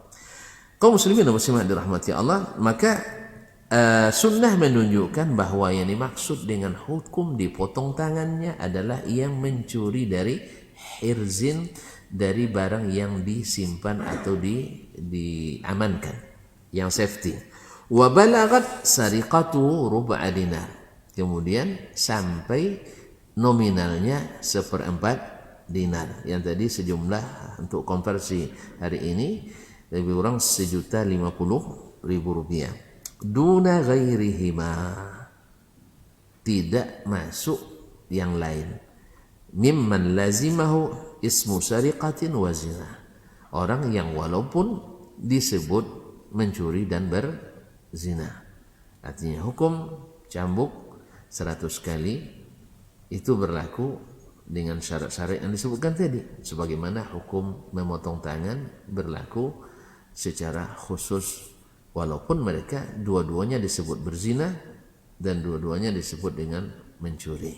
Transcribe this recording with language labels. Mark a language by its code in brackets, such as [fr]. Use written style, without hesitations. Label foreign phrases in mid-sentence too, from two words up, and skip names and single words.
[id] Kaum muslimin dan muslimat dirahmati Allah, maka sunnah menunjukkan bahwa yang dimaksud dengan hukum dipotong tangannya adalah yang mencuri dari hirzin, dari barang yang disimpan atau diamankan, yang safety. [ar] وبلغت سرقته ربع دينار, [id] kemudian sampai nominalnya 1/4 dinar, yang tadi sejumlah untuk konversi hari ini lebih kurang 1.050.000 rupiah. [ar] دون غيرهما, [id] tidak masuk yang lain. [ar] ممن لزمه اسم سرقة وزنا, [id] orang yang walaupun disebut mencuri dan berzina. Artinya hukum cambuk 100 kali itu berlaku dengan syarat-syarat yang disebutkan tadi, sebagaimana hukum memotong tangan berlaku secara khusus, walaupun mereka dua-duanya disebut berzina dan dua-duanya disebut dengan mencuri.